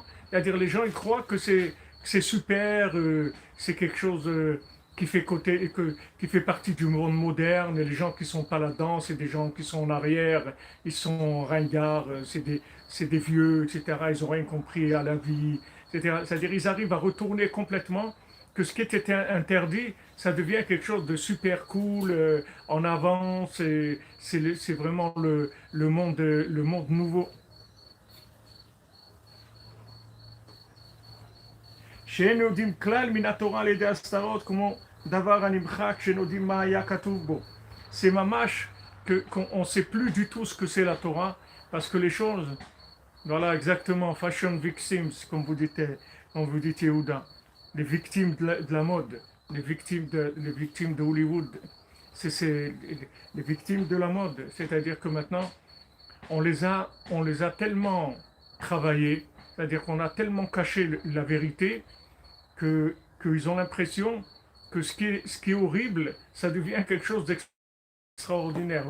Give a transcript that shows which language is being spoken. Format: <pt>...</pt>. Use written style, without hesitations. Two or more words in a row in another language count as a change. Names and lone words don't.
<fr>C'est-à-dire les gens, ils croient que c'est super, c'est quelque chose qui fait partie du monde moderne, et les gens qui sont pas là-dedans, c'est des gens qui sont en arrière, ils sont ringards, c'est des vieux, etc. Ils n'ont rien compris à la vie, etc. C'est-à-dire ils arrivent à retourner complètement que ce qui était interdit, ça devient quelque chose de super cool, en avance, c'est vraiment le monde nouveau.</fr> <he>שאין יודעים כלל מן התורה על ידי הסתרות כמו דבר הנמחק שאין יודעים מה היה כתוב בו.</he> <fr>C'est mamash qu'on ne sait plus du tout ce que c'est la Torah parce que les choses, voilà exactement,</fr> <en>fashion victims</en> <fr>comme vous dites Yehuda, les victimes de la mode, les victimes de Hollywood, c'est les victimes de la mode, c'est-à-dire que maintenant on les a tellement travaillés, C'est-à-dire qu'on a tellement caché la vérité qu'ils ont l'impression que ce qui est horrible, ça devient quelque chose d'extraordinaire.</fr>